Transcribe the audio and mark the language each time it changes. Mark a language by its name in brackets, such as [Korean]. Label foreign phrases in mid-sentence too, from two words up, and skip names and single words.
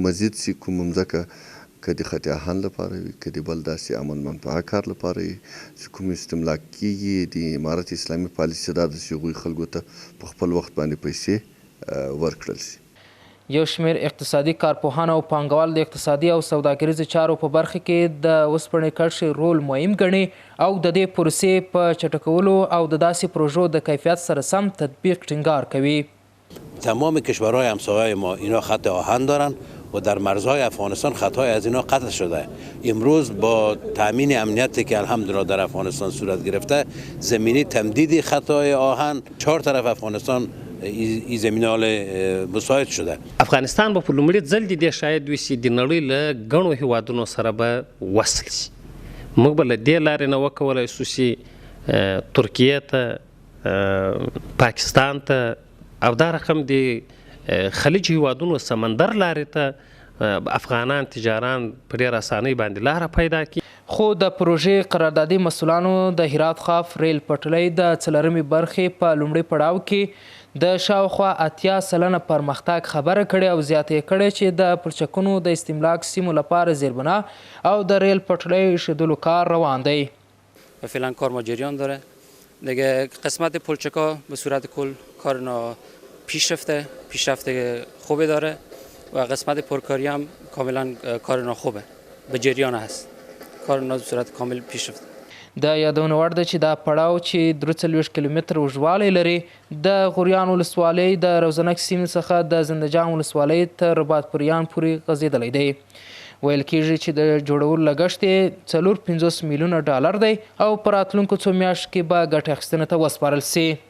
[Pashto] مزید چې کوم مځکه که د خط اهن لپاره وي که د بل داسې امن منفعه کار لپاره وي چې کوم استملاک کېږي د امارت اسلامي پالیسي دا ده چې هغوی خلکو ته په خپل وخت باندې پیسې ورکړل شي. یو شمېر اقتصادي کارپوهان او پانګوال د اقتصادي او سوداګریزو چارو په برخه کې د اوسپنې کرښې رول مهم ګڼي او د دې پروسې په چټکولو او د داسې پروژو د کیفیت سره سم تطبیق ټینګار کوي. [Persian] تمام کشورهای همسایه ما اینا خط آهن دارن و در مرزهای افغانستان خطهای از اینا قطع شده. امروز با تامین امنیتی که الحمدلله در افغانستان صورت گرفته زمینی تمدید خطهای آهن 4 طرف افغانستان ای زمینال مساعد شده. [Pashto] افغانستان به په لومړي ځل د دې شاید وي چې د نړۍ له ګڼو هیوادونو سره به وصل شي. موږ به له دې لارې نه وکولی شو چې ترکیې ته پاکستان ته او دا رقم د خلیج هیوادونو سمندر لارې ته افغانان تجاران په ډېر اسانۍ باندې لاره پیدا کړي. خو د پروژې قراردادي مسؤلانو د هرات ښاف ریل پټلۍ د څلورمې برخې په لومړي پړاو کې د شاوخوا 80% پرمختګ خبره کړې او زیاته یې کړې چې د پلچکونو د استملاک سیمو لپاره زیربنا او د ریل پټلۍ ایښودلو کار روان دی. [Persian] فعلا کار ما جریان داره دیگه. قسمت پلچکا به صورت کل کارنا پیشرفت خوبی داره و قسمت پرکاری هم کاملا کارنا خوبه به جریان هست. کارنا به صورت کامل پیشرفت. [Pashto] د یادونه وړ ده چې دا پړاو چې 43 کیلومتر اوږدوالی لري د غوریان ولسوالۍ د روزنک سیمې څخه د زندجان ولسوالۍ تر رباط پوریان پورې غځېدلی دی. ویل کېږي چې د جوړولو لګښت یې 450 میلیونه ډالر دی او په راتلونکو څو میاشتو کې به ګټې اخیستنې ته وسپارل سي.